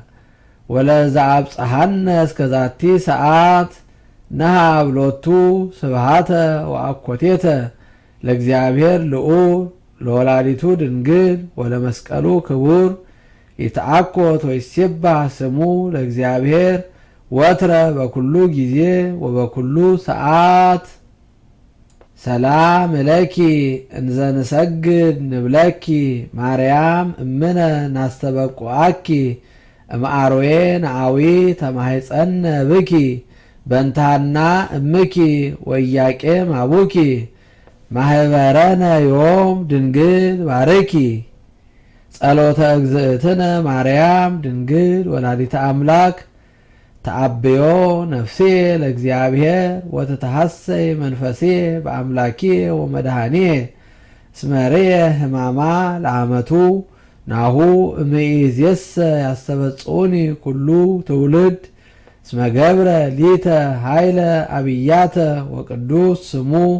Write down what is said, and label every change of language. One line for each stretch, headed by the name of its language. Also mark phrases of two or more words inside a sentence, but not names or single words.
Geez: ወለዘአብጽሐነ እስከ ዛቲ ሰዓት ነሃብ ሎቱ ስብሐተ ወአኮቴተ ለእግዚአብሔር ልዑል ለወላዲቱ ድንግል ወለመስቀሉ ክቡር ይትአኮት ወይሴባህ ስሙ ለእግዚአብሔር ወትረ በኩሉ ጊዜ ወበኩሉ ሰዓት። ሰላም እለኪ እንዘ ንሰግድ ንብለኪ ማርያም እምነ ናስተበቁአኪ እምአርዌ ነአዊ ተማሕፀነ ብኪ በንታና እምኪ ወኢያቄም አቡኪ ማህበረነ ዮም ድንግል ባርኪ። ጸሎተ እግዝእትነ ማርያም ድንግል ወላዲተ አምላክ ተአብዮ ነፍሴ ለእግዚአብሔር ወተተሐሰይ መንፈሴ በአምላኬ ወመድኃኔ እስመርየ ሕማማ ለአመቱ ናሁ እምይእዜሰ ያስተበጽኡኒ ኩሉ ትውልድ እስመ ገብረ ሊተ ኃይለ አብያተ ወቅዱስ ስሙ